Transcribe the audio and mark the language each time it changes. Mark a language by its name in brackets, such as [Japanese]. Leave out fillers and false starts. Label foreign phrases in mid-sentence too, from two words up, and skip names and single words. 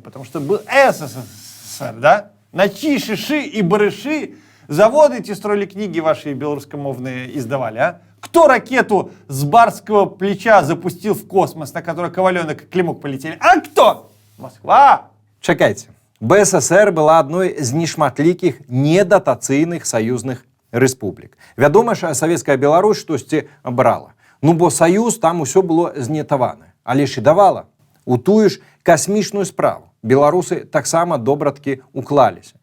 [Russian] Потому что был СССР, да? На чьи шиши и барыши заводы эти строили, книги ваши белорусскомовные издавали, а? Кто ракету с барского плеча запустил в космос, на которой Коваленок и Климок полетели? А кто? Москва! [Belarusian] Чакайце. БССР была адной з нешматлікіх недатацыйных саюзных рэспублік. Вядома ж, савецкая Беларусь штосьці брала. Ну, бо саюз там усё было знетавана. Але ж і давала. У тую ж касмічную справу беларусы таксама добраткі уклаліся.